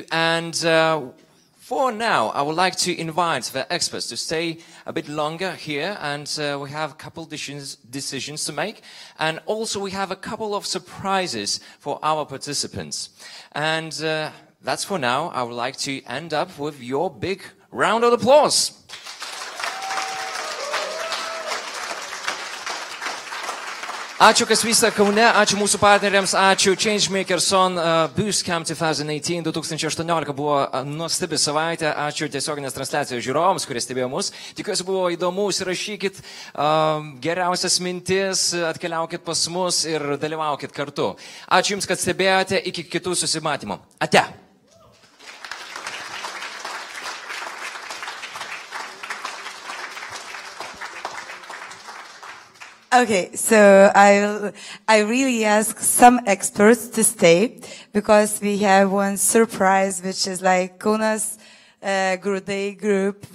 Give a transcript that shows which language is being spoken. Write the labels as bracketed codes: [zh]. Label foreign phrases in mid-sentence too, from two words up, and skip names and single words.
[en] And for now, I would like to invite the experts to stay a bit longer here, and we have a couple decisions to make. And also we have a couple of surprises for our participants. And that's for now. I would like to end up with your big round of applause. [lt] Ačiū, kas vyksta Kaune, ačiū mūsų partneriams, ačiū ChangeMakersON Boost Camp 2018, 2018 buvo nuostabi savaitė, ačiū tiesioginės transliacijos žiūrovams, kurie stebėjo mus. Tikiuosi buvo įdomu, užsirašykit geriausias mintis, atkeliaukit pas mus ir dalyvaukit kartu. Ačiū Jums, kad stebėjote, iki kitų susimatymų. Ate! [en] Okay, so I really ask some experts to stay because we have one surprise, which is like Kaunas Grūdai group.